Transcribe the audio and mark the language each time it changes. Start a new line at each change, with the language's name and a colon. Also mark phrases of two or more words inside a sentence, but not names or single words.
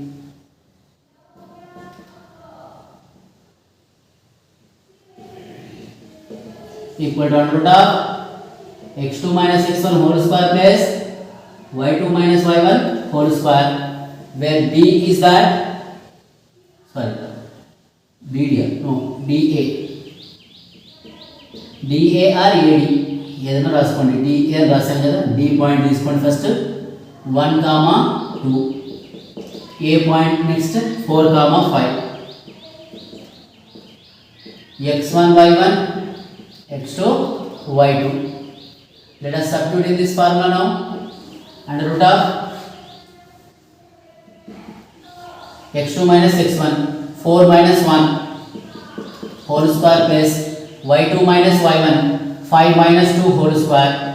English: Equal to under root of x2 minus x1 whole square plus y2 minus y1 whole square, where B is that, sorry, BD, no, DA. DA or AD,
Telugu: ఏదైనా రాసుకోండి. DA అని రాసాం కదా, D పాయింట్ తీసుకోండి
English: first 1 comma 2,
Telugu: A
English: point next 4 comma 5, x1 y1 x2 y2. Let us substitute in this formula now. Under root of x2 minus x1 4 minus 1 whole square plus y2 minus y1 5 minus 2 whole square.